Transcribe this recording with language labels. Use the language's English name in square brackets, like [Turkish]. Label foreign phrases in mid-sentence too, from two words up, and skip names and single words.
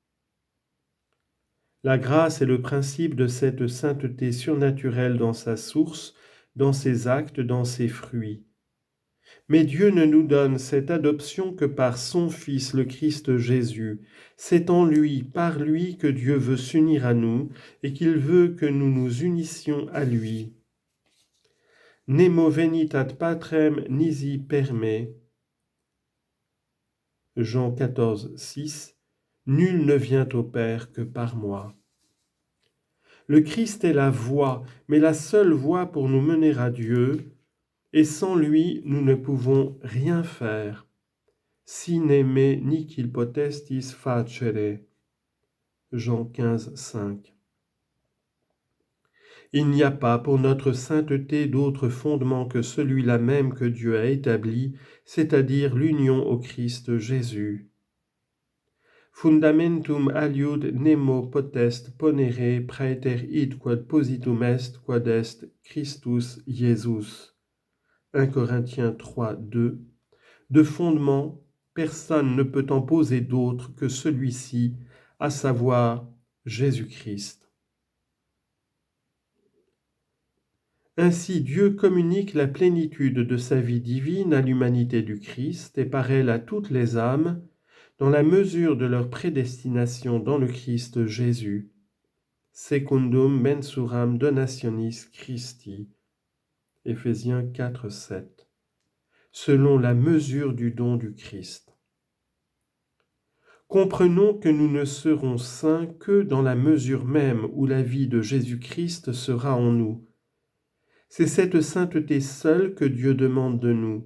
[French] La grâce est le principe de cette sainteté surnaturelle dans sa source, dans ses actes, dans ses fruits. Mais Dieu ne nous donne cette adoption que par son Fils, le Christ Jésus. C'est en lui, par lui, que Dieu veut s'unir à nous et qu'il veut que nous nous unissions à lui. [Latin] Nemo venit ad patrem nisi per me. [French] Jean 14, 6. Nul ne vient au Père que par moi. Le Christ est la voie, mais la seule voie pour nous mener à Dieu, et sans lui, nous ne pouvons rien faire. [Latin] Sine me nihil potestis facere. [French] Jean 15, 5. Il n'y a pas pour notre sainteté d'autre fondement que celui-là même que Dieu a établi, c'est-à-dire l'union au Christ Jésus. [Latin] Fundamentum aliud nemo potest ponere praeter id quod positum est, quod est Christus Jesus. [French] 1 Corinthiens 3, 2. De fondement, personne ne peut en poser d'autre que celui-ci, à savoir Jésus-Christ. Ainsi Dieu communique la plénitude de sa vie divine à l'humanité du Christ et par elle à toutes les âmes, dans la mesure de leur prédestination dans le Christ Jésus. [Latin] Secundum mensuram donationis Christi. [French] Éphésiens 4, 7. Selon la mesure du don du Christ. Comprenons que nous ne serons saints que dans la mesure même où la vie de Jésus-Christ sera en nous. C'est cette sainteté seule que Dieu demande de nous.